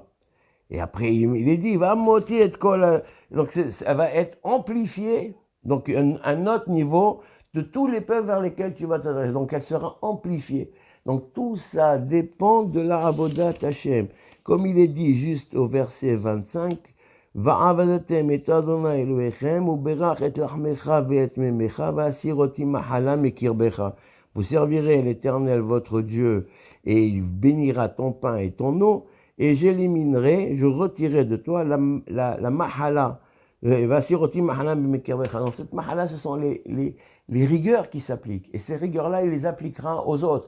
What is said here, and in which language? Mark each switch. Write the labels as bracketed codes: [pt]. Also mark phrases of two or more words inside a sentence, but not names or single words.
[fr] Et après, il est dit, va monter et kol. Donc elle va être amplifiée, donc un autre niveau de tous les peuples vers lesquels tu vas t'adresser. Donc elle sera amplifiée. Donc tout ça dépend de la [he] עבודת השם. [fr] Comme il est dit juste au verset 25, [he] ועבדתם את אדוני אלוהיכם, וברך את לחמך ואת מימיך, והסיר אותי מחלה מקרבך. [fr] Vous servirez l'Éternel votre Dieu, et il bénira ton pain et ton eau, et j'éliminerai, je retirerai de toi la mahala. [he] והסירותי מחלה מקרבך. [fr] Donc cette mahala, ce sont les rigueurs qui s'appliquent. Et ces rigueurs-là, il les appliquera aux autres.